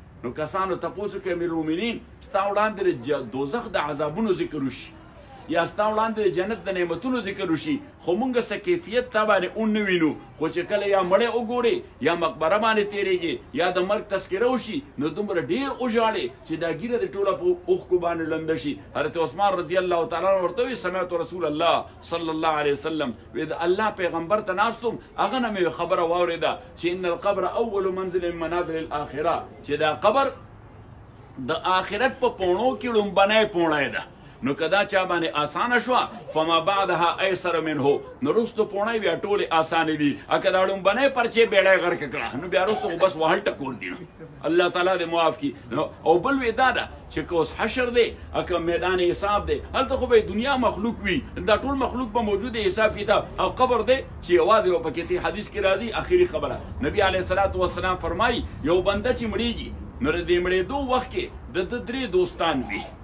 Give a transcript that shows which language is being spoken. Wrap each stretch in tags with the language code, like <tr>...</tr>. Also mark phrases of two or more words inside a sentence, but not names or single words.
<ps>نو کسانو تپوس کوي امیر المؤمنین ستا وړاندې د دوزخ د عذابونو ذکر وشي یا ستا وړاندې د جنت د نعمتونو ذکر وشي خو موږ څه کیفیت تا باندې اون نه وینو خو چې کله یا مړی وګورې یا مقبره باندې تېرېږي یا د مرګ تذکره وشي نو دومره ډېر وژاړې چې دا ږیره د ټوله په اوښکو باندې لنده شي حضرت عثمان</ps> <ar>رضی الله تعالی عنه</ar> <ps>ورته وایي</ps> <ar>سمعت رسول الله صلی الله علیه وسلم</ar> <ps>وی د الله پیغمبر ته ناستم هغه نه مې خبره واورېده چې</ps> <ar>ان القبر اول منزل من منازل الاخره</ar> <ps>چې دا قبر د آخرت په پوڼو کې لومبنی پوڼی ده نو کدا چا باندې آسانه شوه</ps> <ar>فما بعدها ایسر منه</ar> <ps>نو رستو پوڼی بیا ټولې آسانې دي که دا لومبنی پرچې بیړی غرقه کړه نو بیا رستو خو بس وهل ټکول دي نو الله تعالی دې معاف کړي او بل وی دا ده چې که اوس حشر دی که میدان حساب دی هلته خو به دنیا مخلوق وي دا ټول مخلوق به موجود حساب کتاب او قبر دی چې یوازې و پکې حدیث کې راځي آخري خبره نبی</ps> <ar>علیه الصلاة والسلام</ar> <ps>فرمایي یو بنده چې مړیږي نو د دې مړېدو وخت کې د ده 3 دوستان وي</ps>